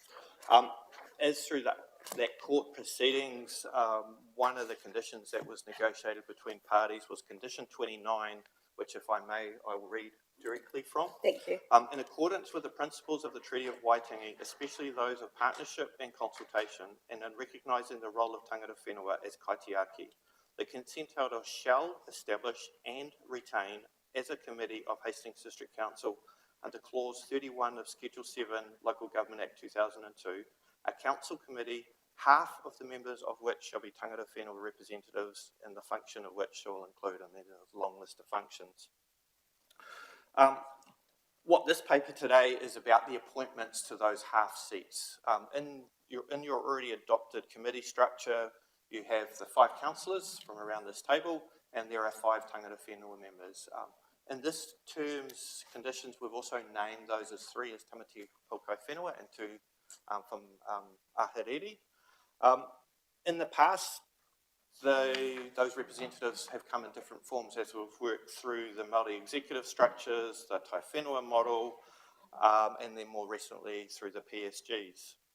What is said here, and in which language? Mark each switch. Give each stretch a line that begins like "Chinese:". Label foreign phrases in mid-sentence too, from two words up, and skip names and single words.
English: As through that court proceedings, one of the conditions that was negotiated between parties was condition 29, which if I may, I will read directly from. Thank you. In accordance with the principles of the Treaty of Waitangi, especially those of partnership and consultation, and in recognising the role of
Māori: tangata whenua
English: as kaitiaki, the consent holder shall establish and retain as a committee of Hastings District Council under Clause 31 of Schedule 7, Local Government Act 2002, a council committee, half of the members of which shall be
Māori: tangata whenua
English: representatives, and the function of which shall include, and then a long list of functions. What this paper today is about the appointments to those half seats. In your already adopted committee structure, you have the 5 councillors from around this table, and there are 5
Māori: tangata whenua
English: members. In this term's conditions, we've also named those as 3 as Tamati Paukai Whenua and 2 from Ahuriri. In the past, those representatives have come in different forms as we've worked through the Māori executive structures, the Tai Whenua model, and then more recently through the PSGs.